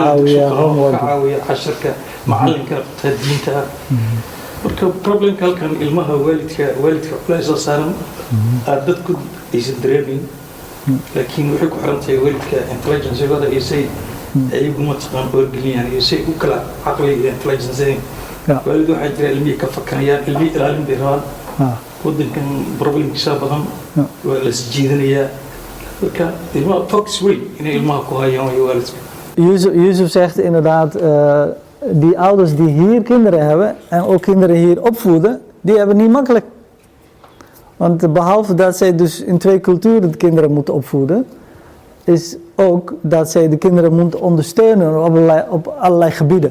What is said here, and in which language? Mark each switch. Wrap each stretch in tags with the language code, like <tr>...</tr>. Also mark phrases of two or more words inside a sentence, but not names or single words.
<so>caawiya casharka macallinka qabtaa diinta marka problemka halkan ilmaha waalidka culays saaran aad dadku aysan dareemin laakiin waxay ku xiran tahay waalidka intelligence-gooda iyo say ayagu mataqaan wargeliyaan iyo say u kala caqli iyo intelligence waalid waxaa jira ilmihii ka fakanayaan ilmihii ilaalin bay rabaan wadankan problemkiisa badan waa la isjiidanayaa marka ilmaha focus weyn inay ilmaha ku hayaan way waalidka.</so> <nl>Yusuf zegt inderdaad, die ouders die hier kinderen hebben en ook kinderen hier opvoeden, die hebben niet makkelijk. Want behalve dat zij dus in 2 culturen de kinderen moeten opvoeden, is ook dat zij de kinderen moeten ondersteunen op allerlei gebieden.</nl>